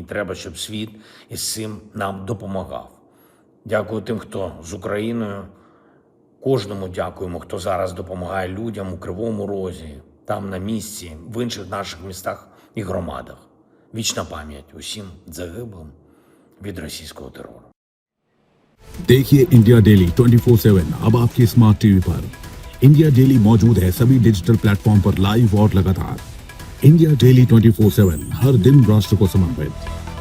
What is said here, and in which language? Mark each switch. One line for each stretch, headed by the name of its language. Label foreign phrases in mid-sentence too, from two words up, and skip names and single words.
Ukrainian: Треба, щоб світ із цим нам допомагав. Дякую тим, хто з Україною. Кожному дякуємо, хто зараз допомагає людям у Кривому Розі, там на місці, в інших наших містах і громадах. Вічна пам'ять усім загиблим від російського терору.
Hindi: देखिए इंडिया डेली 24/7 अब आपके
English: smart TV
Hindi: पर। इंडिया डेली मौजूद है सभी
English: digital platform
Hindi: पर लाइव और लगातार। इंडिया डेली 24/7 हर दिन राष्ट्र को समर्पित।